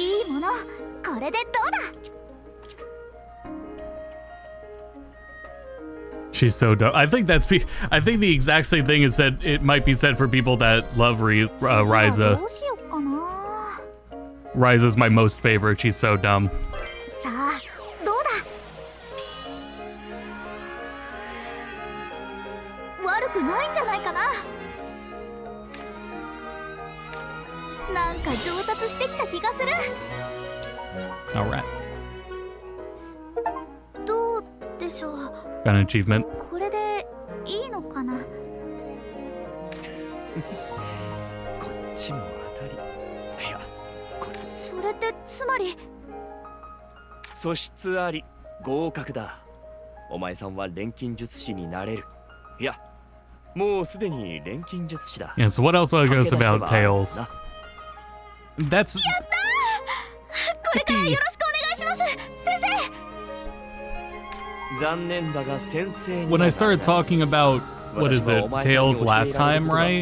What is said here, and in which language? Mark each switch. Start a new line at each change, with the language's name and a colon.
Japanese: いいもの、これでどうだ。
English: She's so dumb. I think the exact same thing is said. It might be said for people that love Ryza.
Japanese: どうしよっかな。
English: Ryza's my most favorite. She's so dumb.
Japanese: さあ、どうだ。悪くないんじゃないかな。なんか上達してきた気がする。
English: All right.
Japanese: どうでしょう。
English: Got an achievement.
Japanese: これでいいのかな。こっちも当たり。いや、それってつまり。素質あり、合格だ。お前さんは錬金術師になれる。いや、もうすでに錬金術師だ。
English: Yeah. So what else do I guess about Tails? That's.
Japanese: やったー。これからよろしくお願いします、先生。残念だが先生に
English: When I started talking about what is it, Tails last time, right?